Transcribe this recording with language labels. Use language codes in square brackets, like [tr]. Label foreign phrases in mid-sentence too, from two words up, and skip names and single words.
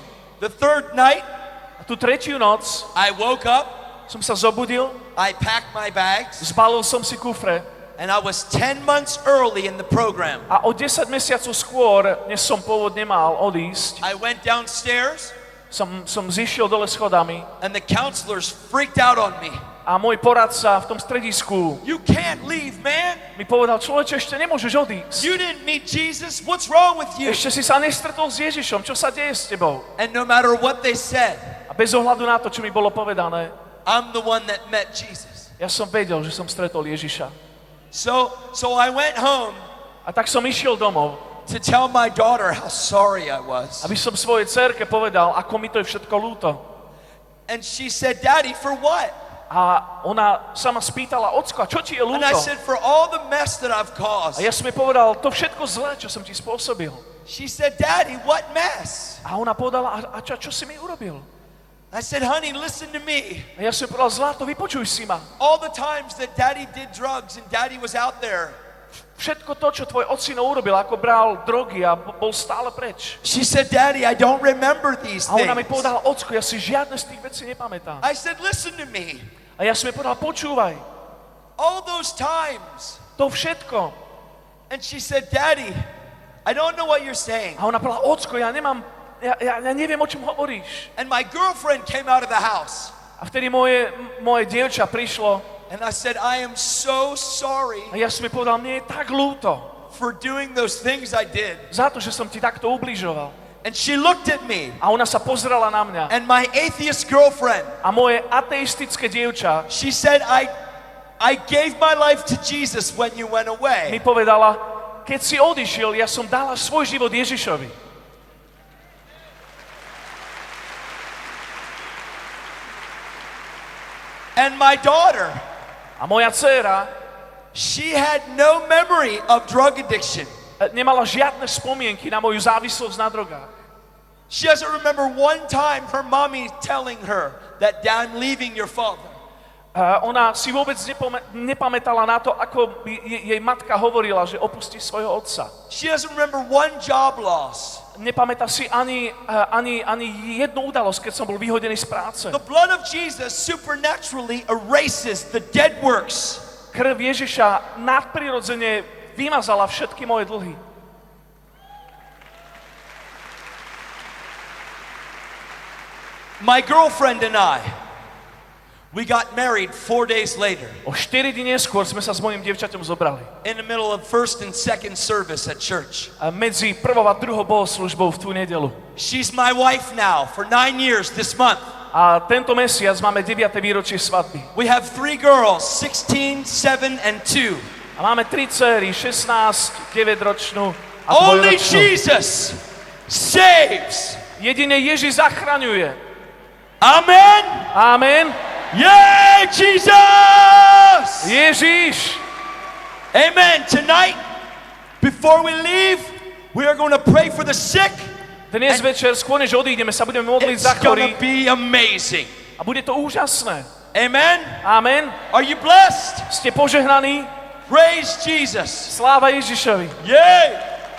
[en] The 3rd night, [sk] A tú tretiu noc [en] I woke up, [sk] som sa zobudil, [en] I packed my bags, [sk] zbalil som si kufre [en] and I was 10 months early in the program. [sk] a o 10 mesiacov skôr, než som pôvodne mal odísť, [en] I went downstairs, [sk] som zišiel dole schodami [en] and the counselors freaked out on me. [sk] a môj poradca v tom stredisku [en] You can't leave, man. [sk] mi povedal, človeče, ešte nemôžeš odísť. [en] You didn't meet Jesus. What's wrong with you? [sk] Ešte si sa nestretol s Ježišom, čo sa deje s tebou? [en] And no matter what they said, [sk] A bez ohľadu na to, čo mi bolo povedané, [en] I'm the one that met Jesus. [sk] ja som vedel, že som stretol Ježiša. [en] So I went home [sk] A tak som išiel domov, [en] to tell my daughter how sorry I was. [sk] aby som svojej dcerke povedal, ako mi to je všetko ľúto. [en] And she said, Daddy, for what? [sk] A ona sa ma spýtala, ocko, a čo ti je [en] And I [sk] ľúto? [en] said, for all the mess that I've caused. [sk] A ja som jej povedal, to všetko zlé, čo som ti spôsobil. [en] She said, Daddy, what mess? [sk] A ona povedala, a čo si mi urobil? [en] I said, honey, listen to me. [sk] A ja som jej povedal, zlato, vypočuj si ma. [en] All the times that Daddy did drugs and Daddy was out there. [sk] Všetko to, čo tvoj ocino urobil, ako bral drogy a bol stále preč. [en] She said, Daddy, I don't remember these [sk] A ona mi [en] things. [sk] povedala, ocko, ja si žiadne z tých vecí nepamätám. [en] I said, listen to me. [sk] A ja som jej povedal, počúvaj, [en] All those times. [sk] to všetko. [en] And she said, Daddy, I don't know what you're saying. [sk] A ona povedala, ocko, ja neviem, o čom hovoríš. [en] And my girlfriend came out of the house. [sk] A vtedy moje dievča prišlo [en] And I said, I am so sorry [sk] a ja som jej povedal, mne je tak ľúto [en] for doing those things I did. [sk] za to, že som ti takto ubližoval. [en] And she looked at me. [sk] A ona sa pozrela na mňa. [en] And my atheist girlfriend, [sk] A moje ateistické dievča [en] she said, I gave my life to Jesus when you went [sk] mi [en] away. [sk] povedala, keď si odišiel, ja som dala svoj život Ježišovi. [en] And my daughter, [sk] A moja dcéra [en] she had no memory of drug addiction. [sk] nemala žiadne spomienky na moju závislosť na drogách. [en] She doesn't remember one time her mommy telling her that I'm leaving your father. [sk] Ona si vôbec nepamätala na to, ako by jej matka hovorila, že opustí svojho otca. [en] She doesn't remember one job loss. [sk] Nepamätá si ani jednu udalosť, keď som bol vyhodený z práce. [en] The blood of Jesus supernaturally erases the dead works. [sk] Krv Ježiša nadprirodzene vymazala všetky moje dlhy. [en] My girlfriend and I, we got married 4 days later [sk] O 4 dní neskôr sme sa s mojím dievčaťom zobrali. [en] in the middle of first and second service at church. [sk] A medzi prvou a druhou bohoslúžbou v tú nedelu. [en] She's my wife now for 9 years this month. [sk] A tento mesiac máme 9. výročie svadby. [en] We have 3 girls, 16, 7, and 2. [sk] A máme 3 dcery, 16, 9-ročnú a [en] Only [sk] 2-ročnú. [en] Jesus saves. [sk] Jedine Ježiš zachraňuje. [en] Amen. [sk] Amen. [en] Yay, Jesus! [sk] Ježiš. [en] Amen. Tonight, before we leave, we are going to pray for the sick. [sk] Dnes večer, skôr než odídeme, sa budeme modliť [en] It's [sk] za [en] going [sk] chorých [en] to be amazing. [sk] a bude to úžasné. [en] Amen. [sk] Amen. [en] Are you blessed? [sk] Ste požehnaní. [en] Praise Jesus. [sk] Sláva Ježišovi. [en] Yay.